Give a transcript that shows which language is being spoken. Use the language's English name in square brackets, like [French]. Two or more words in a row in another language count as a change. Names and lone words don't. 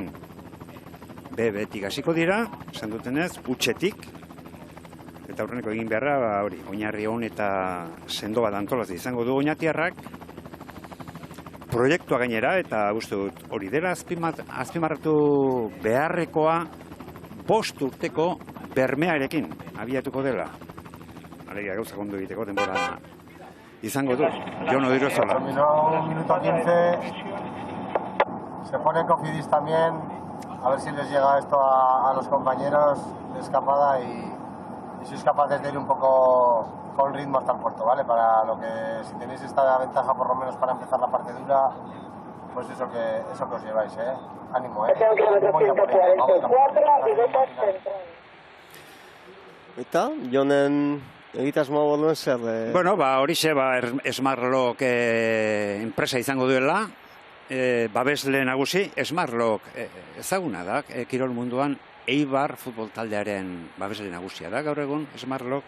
[Basque] Betik hasiko dira, esan dutenez, utxetik, eta aurreneko egin beharra, hori, oinarri hon eta sendo bat antolaz izango du oinatiarrak, proiektua gainera, eta uste dut hori dela azpimarratu beharrekoa 5 urteko bermearekin abiatuko dela. Alegia gauza kondo egiteko denbora izango du. Jon Odriozola. [Spanish] Minuto 15. Se pone Cofidis también. A ver si les llega esto a los compañeros de escapada y sois capaces de ir un poco con ritmo hasta el puerto, ¿vale? Para lo que, si tenéis esta ventaja por lo menos para empezar la parte dura, pues eso que os lleváis, ¿eh? Ánimo, ¿eh? [Basque] Eta, Jonen egitasmoa boluen zer? Bueno, horixe, Smart Lock enpresa izango duela, babesle nagusi, Smart Lock ezaguna da, kirol munduan Eibar futbol taldearen babesle nagusia da, gaur egun, Smart Lock.